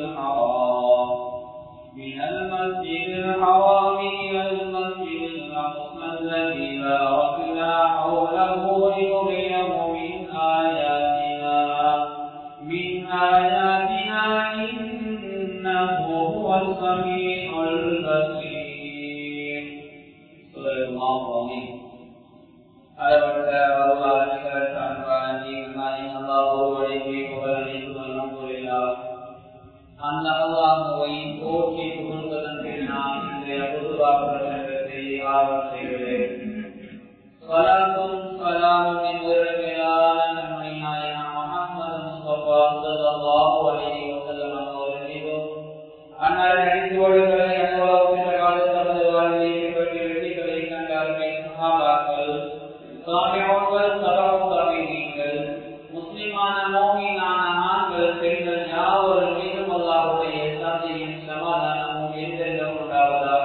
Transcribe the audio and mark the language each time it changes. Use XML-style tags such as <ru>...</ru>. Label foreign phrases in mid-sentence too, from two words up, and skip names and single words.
<ar>الحرام إلى المسجد الأقصى الذي باركنا حوله لنريه من آياتنا إنه هو السميع البصير. سورة المعارج.</ar> <ta>அளவற்ற அருளாளர் அன்பானி அல்லாஹ் ஒருவனுக்கே புகழ் அனைத்தும் அல்ஹம்துலில்லாஹ். அந்த அல்லாஹ்வை போற்றி புகழ்வதன் பின்னால் இன்றைய பொதுவாக பிரசங்கத்தை ஆரம்பம் செய்கிறேன். ஸலாத்தும் ஸலாமும் என்பதற்கு மேலான நம்முடைய நாயகம் முஹம்மது முஸ்தபா</ta> <ar>صلى الله عليه وسلم</ar> <ta>அவர்கள் மீதும் அன்னாரின் அடிச்சுவடுகளை அனுபவம் என்ற காலத்தமது வாழ்வில் பெற்று வெற்றிகளை கண்டார்கள் சஹாபாக்கள் தாபிஊன்கள் தபஉ தாபிஈன்கள் முஸ்லிமான முஃமினான ஆண்கள் பெண்கள் யாவரும் மீதும் அல்லாஹ்வுடைய சாந்தியும் சமாதானமும் என்றென்றும் உண்டாவதாக.</ta>